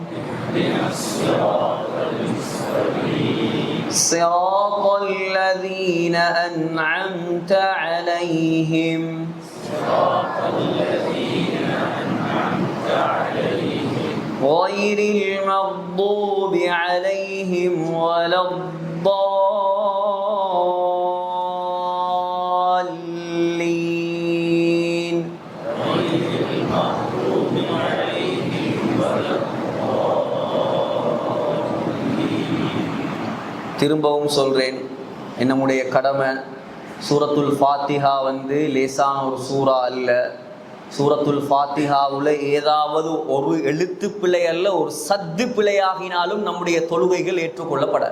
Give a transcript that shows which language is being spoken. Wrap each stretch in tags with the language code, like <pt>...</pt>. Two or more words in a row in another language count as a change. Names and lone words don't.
<ar>صراط الذين أنعمت عليهم غير المغضوب عليهم ولا الضالين.</ar> <ta>திரும்பவும் சொல்றேன், என்னுடைய கடமை. சூரத்துல் ஃபாத்திஹா வந்து லேசான ஒரு சூறா அல்ல. சூரத்துல் ஃபாத்திஹாவில் ஏதாவது ஒரு எழுத்து பிழை அல்ல, ஒரு சத்து பிழையாகினாலும் நம்முடைய தொழுகைகள் ஏற்றுக்கொள்ளப்படாது.</ta>